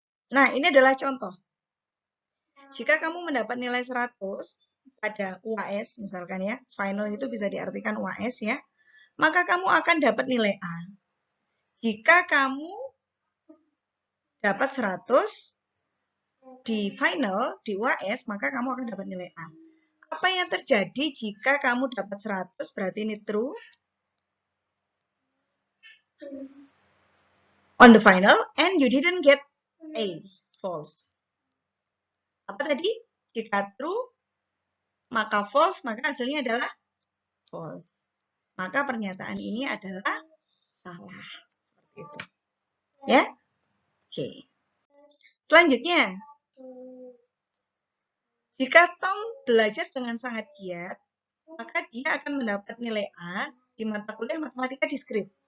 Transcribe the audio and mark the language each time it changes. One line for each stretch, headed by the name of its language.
Indonesian: Nah, ini adalah contoh. Jika kamu mendapat nilai 100 pada UAS, misalkan ya, final itu bisa diartikan UAS ya, maka kamu akan dapat nilai A. Jika kamu dapat 100 di final, di UAS, maka kamu akan dapat nilai A. Apa yang terjadi jika kamu dapat 100, berarti ini true.
English: On the final, and you didn't get A, false.
Indonesian: Apa tadi? Jika true, maka false, maka hasilnya adalah false. Maka pernyataan ini adalah salah. Seperti itu. Ya? Oke. Selanjutnya, jika Tom belajar dengan sangat giat, maka dia akan mendapat nilai A di mata kuliah matematika diskrit.